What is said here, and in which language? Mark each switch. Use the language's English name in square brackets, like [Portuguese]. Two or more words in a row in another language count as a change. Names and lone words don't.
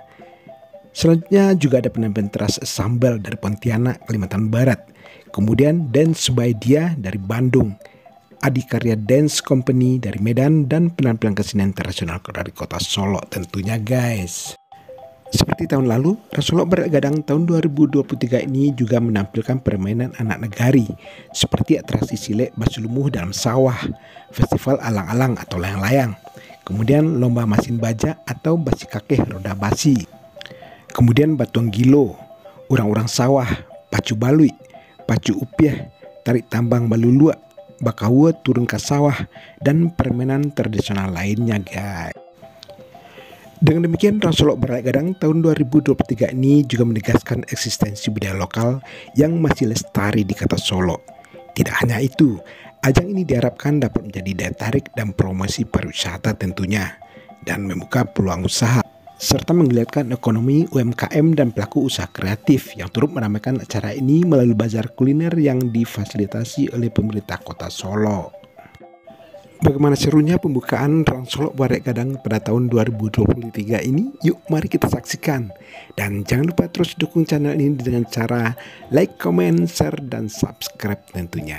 [Indonesian] Selanjutnya juga ada penampilan Teras Sambal dari Pontianak, Kalimantan Barat, kemudian Dance by Dia dari Bandung, Adikarya Dance Company dari Medan, dan penampilan kesenian internasional dari kota Solo tentunya guys. Seperti tahun lalu, Ras Solo Baralek Gadang tahun 2023 ini juga menampilkan permainan anak negari seperti atraksi silek basulumuh dalam sawah, festival alang-alang atau layang-layang, kemudian lomba masin baja atau basi kakeh roda basi, kemudian batuang gilo, urang-urang sawah, pacu balui, pacu upiah, tarik tambang balulua, bakawa turun ke sawah, dan permainan tradisional lainnya guys. Dengan demikian, Ras Solo Baralek Gadang tahun 2023 ini juga menegaskan eksistensi budaya lokal yang masih lestari di kota Solo. Tidak hanya itu, ajang ini diharapkan dapat menjadi daya tarik dan promosi pariwisata tentunya, dan membuka peluang usaha, serta menggeliatkan ekonomi UMKM dan pelaku usaha kreatif yang turut meramaikan acara ini melalui bazar kuliner yang difasilitasi oleh pemerintah kota Solo. Bagaimana serunya pembukaan Ras Solo Baralek Gadang pada tahun 2023 ini? Yuk mari kita saksikan. Dan jangan lupa terus dukung channel ini dengan cara [English] like, comment, share, [Indonesian] dan subscribe tentunya.